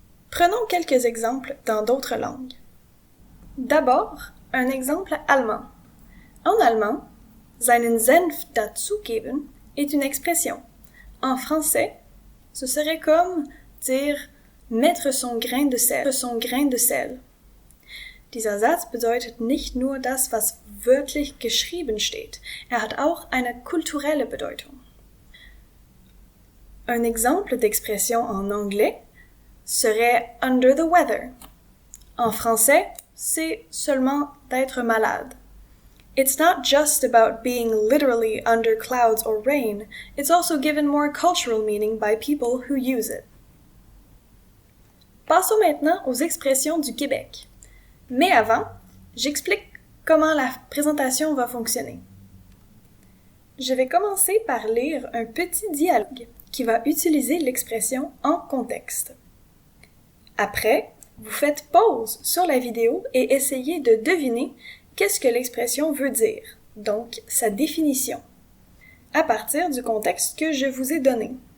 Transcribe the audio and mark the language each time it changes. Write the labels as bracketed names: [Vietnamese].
[French] Prenons quelques exemples dans d'autres langues. D'abord, un exemple allemand. En allemand, [German] seinen Senf dazugeben [French] est une expression. En français, ce serait comme dire mettre son grain de sel. [German] Dieser Satz bedeutet nicht nur das, was wörtlich geschrieben steht. Er hat auch eine kulturelle Bedeutung. [French] Un exemple d'expression en anglais serait [English] under the weather. [French] En français, c'est seulement d'être malade. [English] It's not just about being literally under clouds or rain, it's also given more cultural meaning by people who use it. [French] Passons maintenant aux expressions du Québec. Mais avant, j'explique comment la présentation va fonctionner. Je vais commencer par lire un petit dialogue qui va utiliser l'expression en contexte. Après, vous faites pause sur la vidéo et essayez de deviner qu'est-ce que l'expression veut dire, donc sa définition, à partir du contexte que je vous ai donné.